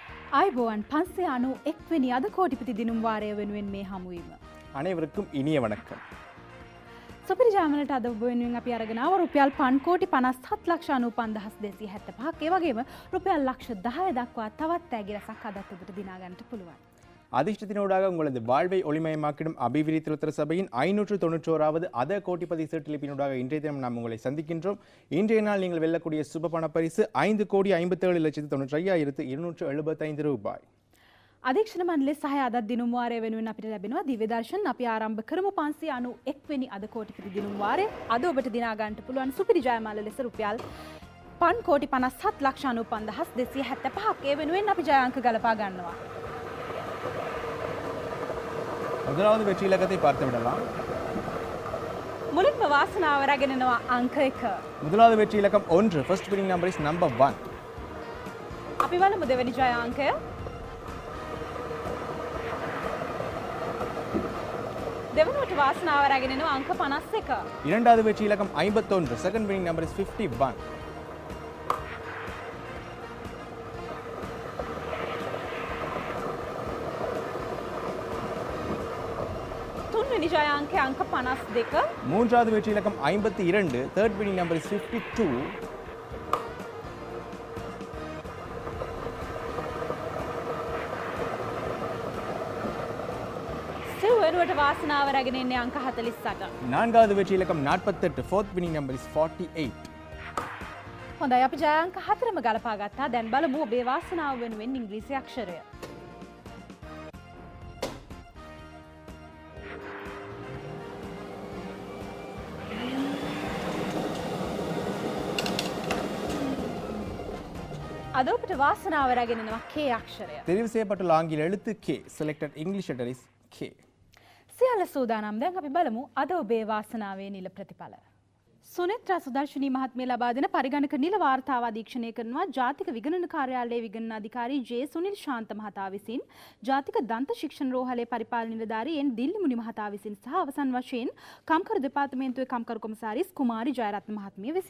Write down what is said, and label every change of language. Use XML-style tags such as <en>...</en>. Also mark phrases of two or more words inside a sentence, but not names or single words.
<si>ආයුබෝවන් 591 වෙනි අද කෝටිපති දිනුම් වාරය වෙනුවෙන් මේ හමුවීම.</si> <ta>அனைவருக்கும் இனிய வணக்கம்.</ta> <si>සුපිරි ජාමලට අද ඔබ වෙනුවෙන් අපි අරගෙන ආව රුපියල් 5,57,95,275ක් ඒ වගේම රුපියල් ලක්ෂ 10 දක්වා තවත් තෑගි රසක් අදත් ඔබට දිනා ගන්නට පුළුවන්.</si> <ta>அதிர்ஷ்டத்தினூடாக உங்களது வாழ்வை ஒளிமயமாக்கிடும் அபிவிருத்தி உத்தர சபையின் 591வது அத கோடிபதி சீட்டிலிப்பினூடாக இன்றைய தினம் நாம் உங்களை சந்திக்கின்றோம். இன்றைய நாள் நீங்கள் வெல்லக்கூடிய சுப பண பரிசு 5,57,95,275 ரூபாய்.</ta> <si>අධීක්ෂණ මණ්ඩලයේ සහය අද දිනුම් වාරය වෙනුවෙන් අපිට ලැබෙනවා දිව්‍ය දර්ශන. අපි ආරම්භ කරමු 591 වෙනි අද කෝටිපති දිනුම් වාරය. අද ඔබට දිනා ගන්නට පුළුවන් සුපිරි ජයමාල ලෙස රුපියල් 5,57,95,275ක්. ඒ වෙනුවෙන් අපි ජය අංක ගලපා ගන්නවා.</si> <ta>முதலாவது வெற்றி இலக்கத்தை பார்த்து விடலாம்.</ta> <si>මුලින්ම වාසනාව රැගෙන යනවා අංක 1.</si> <ta>முதலாவது வெற்றி இலக்கம் 1.</ta> <en>first winning number is number 1.</en> <si>අපි බලමු දෙවෙනි ජය අංකය. දෙවනුවට වාසනාව රැගෙන යනවා අංක 51.</si> <ta>இரண்டாவது வெற்றி இலக்கம் 51.</ta> <en>second winning number is 51.</en> <si>තුන්වෙනි ජය අංකය අංක 52.</si> <ta>மூன்றாவது வெற்றி இலக்கம் 52.</ta> <en>third winning number is 52.</en> <si>සිව්වෙනුවට වාසනාව රැගෙන ඉන්නේ අංක 48.</si> <ta>நான்காவது வெற்றி இலக்கம் 48.</ta> <en>fourth winning number is 48.</en> <si>හොඳයි අපි ජය අංක 4ම ගලපා ගත්තා. දැන් බලමු ඔබේ වාසනාව වෙනුවෙන් ඉංග්‍රීසි අක්ෂරය. අද ඔබට වාසනාව රැගෙන එනවා K අක්ෂරය.</si> <ta>தெரிவு செய்யப்பட்டுள்ள ஆங்கில எழுத்து K.</ta> <en>selected English letter is K.</en> <si>සියල්ල සූදානම්. දැන් අපි බලමු අද ඔබේ වාසනාවේ නිල ප්‍රතිඵල. සුනේත්‍රා සුදර්ශනී මහත්මිය ලබා දෙන පරිගණක නිල වාර්තාව අධීක්ෂණය කරනවා ජාතික විගණන කාර්යාලයේ විගණන අධිකාරී ජේ සුනිල් ශාන්ත මහතා විසින්. ජාතික දන්ත ශික්ෂණ රෝහලේ පරිපාලන නිලධාරී එන් දිල්ලිමුනි මහතා විසින් සහ අවසන් වශයෙන් කම්කරු දෙපාර්තමේන්තුවේ කම්කරු කොමසාරිස් කුමාරි ජයරත්න මහත්මිය විසින්.</si>